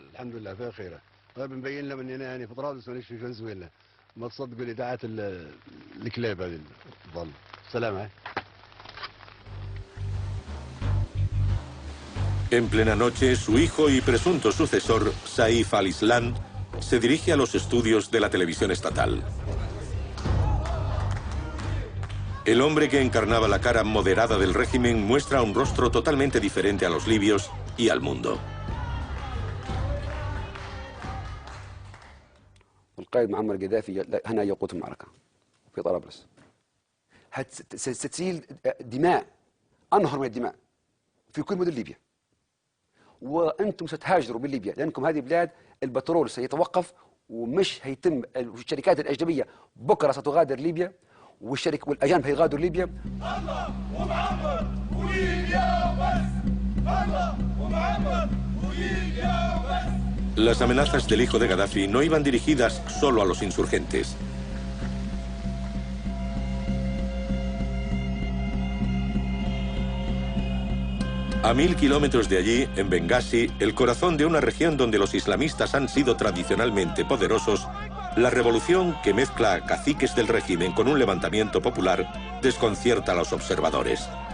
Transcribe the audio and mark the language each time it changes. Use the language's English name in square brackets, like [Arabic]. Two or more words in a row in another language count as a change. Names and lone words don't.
[Spanish] En plena noche, su hijo y presunto sucesor, Saif al-Islam, se dirige a los estudios de la televisión estatal. El hombre que encarnaba la cara moderada del régimen muestra un rostro totalmente diferente a los libios y al mundo. [Arabic] القائد معمر القذافي هنا يقود المعركة في طرابلس. ستسيل دماء، أنهر من الدماء في كل مدن ليبيا. وأنتم ستهاجروا من ليبيا لأنكم هذه بلاد البترول سيتوقف ومش هيتم. الشركات الأجنبية بكرة ستغادر ليبيا والأجانب هيغادروا ليبيا. الله ومعمر وليبيا بس. الله ومعمر وليبيا بس. [Spanish] Las amenazas del hijo de Gaddafi no iban dirigidas solo a los insurgentes. A 1000 kilómetros de allí, en Bengasi, el corazón de una región donde los islamistas han sido tradicionalmente poderosos, la revolución que mezcla a caciques del régimen con un levantamiento popular desconcierta a los observadores.